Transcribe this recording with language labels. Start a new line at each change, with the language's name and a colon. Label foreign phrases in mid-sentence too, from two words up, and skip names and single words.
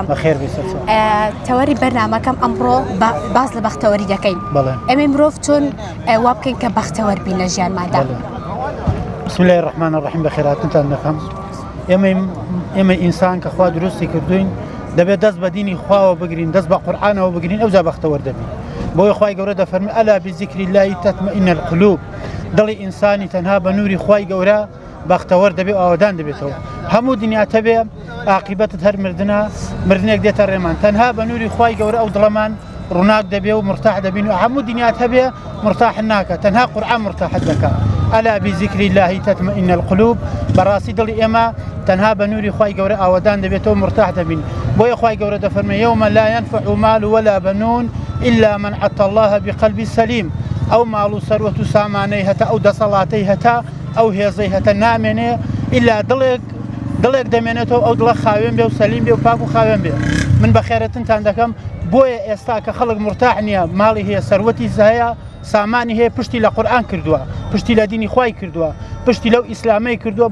Central Kurdish: تەوەری بەرنامەکەم ئەمڕۆ باز لە بەختەوەری دەکەین. ئێمە مرۆڤ چۆن وا بکەین کە بەختەوەر بین لە ژیانماندا.
Arabic: بسم الله الرحمن الرحیم
Central Kurdish: بەخێراتتان دەکەم. ئێمە ئینسان کە خوا دروستی کردوین دەبێت دەست بە دینی خواوە بگرین، دەست بە قورئانەوە بگرین، ئەوجا بەختەوەر دەبین. بۆیە خوای گەورە دەفەرمێ
Arabic: ئەلا بذیکری الله تطمئن القلوب.
Central Kurdish: دڵی ئینسانی تەنها بە نووری خوای گەورە بەختەوەر دەبێت و ئاوادان دەبێتەوە. هەموو دنیاتە بێ عاقبەتت هەر مردنێک دێتە ڕێمان. تەنها بە نووری خوای گەورە ئەو دڵەمان ڕووناک دەبێ و مرتاح دەبین و هەموو دنیات هەبێ مرتاح ناکە، تەنها قورئان مرتاحت دەکات.
Arabic: ئەلا بذیکری الله تطمئن القلوب.
Central Kurdish: بەڕاستی دڵی ئێمە تەنها بە نووری خوای گەورە ئاوادان دەبێتەوە مرتاح دەبین. بۆیە خوای گەورە دەفەرمێ
Arabic: یومە لا ينفع مال ولا بنون إلا من أتى الله بقلب سليم.
Central Kurdish: ئەو ماڵ و سەروەت و سامانەی هەتا ئەو دەسەڵاتەی هەتا ئەو هێزەی هەتە نامێنێ ئیلا دڵێک دەمێنێتەوە ئەو دڵە خاوێن بێ و سەلیم بێ و پاک و خاوێن بێ. من بەخێرەتتان دەکەم بۆیە ئێستا کە خەڵک مرتاح نییە، ماڵی هەیە، سەروەتی هەیە، سامانی هەیە، پشتی لە قورئان کردووە، پشتی لە دینی خوای کردووە، پشتی لەو ئیسلامی کردووە.